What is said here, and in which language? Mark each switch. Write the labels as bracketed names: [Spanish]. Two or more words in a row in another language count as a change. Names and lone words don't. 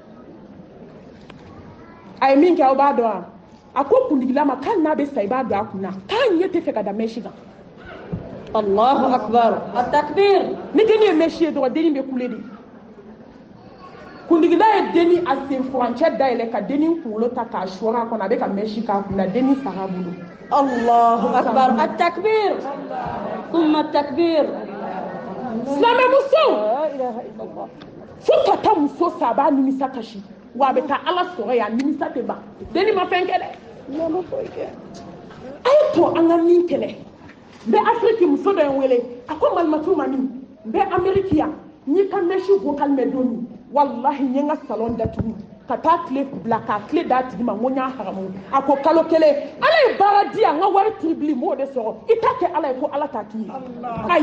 [Bambara] a ye min kɛ aw b'a dɔn wa a ko kundigila ma k'ali n'a bɛ sa i b'a don a kun na k'a ɲɛ tɛ fɛ ka da mɛsi kan [Arabic] الله أكبر. التكبير. [Bambara] ni denni ye mɛsi ye dɔrɔn denni bɛ kule de kundigila ye denni a sen furancɛ dayɛlɛ ka denni kunkolo ta k'a sɔɔrɔ a kɔnɔ a bɛ ka mɛsi k'a kun na denni sara a bolo [Arabic] الله أكبر. التكبير. ثم تكبير. [Bambara] silamɛmuso [Arabic] لا إله إلا الله. [Bambara] fo ka taa muso sa a b'a nimisa kasi wa a bɛ taa ala sɔrɔ yen a nimisa tɛ ban denni ma fɛn kɛ dɛ a ye to an ka min kɛlɛ n bɛ afiriki muso dɔ ye n wele a ko malimatu ma min n bɛ ameriki yan n y'i ka mɛsi vocal mɛn don min walahi n ye n ka salon datugu ka taa tile bila k'a tile d'a tigi ma n ko n y'a haramu a ko kalo kelen ala ye baara di yan n ka wari tiribili n b'o de sɔrɔ i t'a kɛ ala ye ko ala t'a k'i ye ayi